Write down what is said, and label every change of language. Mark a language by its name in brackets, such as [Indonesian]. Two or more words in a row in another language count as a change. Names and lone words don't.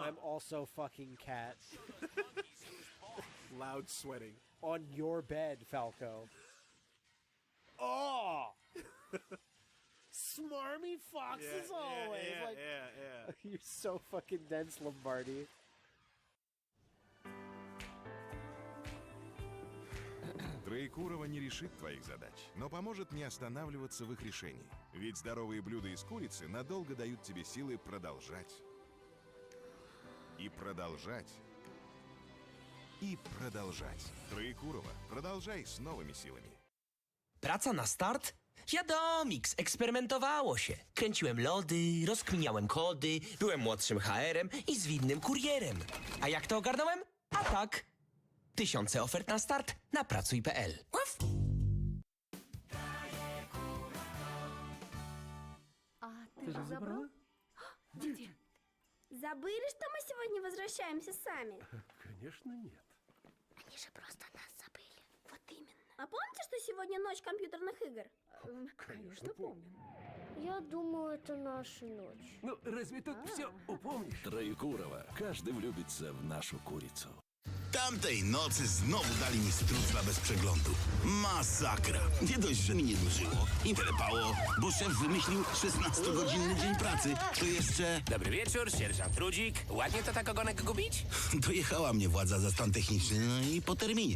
[English] I'm also fucking cat. Loud sweating. On your bed, Falco. Oh! Smarmy Fox as always. Yeah. You're so fucking dense, Lombardi. [Russian] Троекурово не решит твоих задач, но поможет не останавливаться в их решении. Ведь здоровые блюда из курицы надолго дают тебе силы продолжать. И продолжать. И продолжать. Троекурово. Продолжай с новыми силами. [Polish] Praca na start? Wiadomix, eksperymentowało się. Kręciłem lody, rozkminiałem kody, byłem młodszym HR-em i zwinnym kurierem. A jak to ogarnąłem? A tak. Tysiące ofert na start na pracuj.pl. [Russian] А ты же забрал? Где? Забыли, что мы сегодня возвращаемся сами? Конечно, нет. Они же просто нас забыли. Вот именно. А помните, что сегодня ночь компьютерных игр? Конечно, помним. Я думаю, это наша ночь. Ну, разве тут все упомнишь? Троекурова. Каждый влюбится в нашу курицу. [Polish] Tamtej nocy znowu dali mi strucla bez przeglądu. Masakra. Nie dość, że mi nie dłużyło i telepało, bo szef wymyślił 16-godzinny dzień pracy, to jeszcze... Dobry wieczór, sierżant Rudzik. Ładnie to tak ogonek gubić? Dojechała mnie władza za stan techniczny, no i po terminie.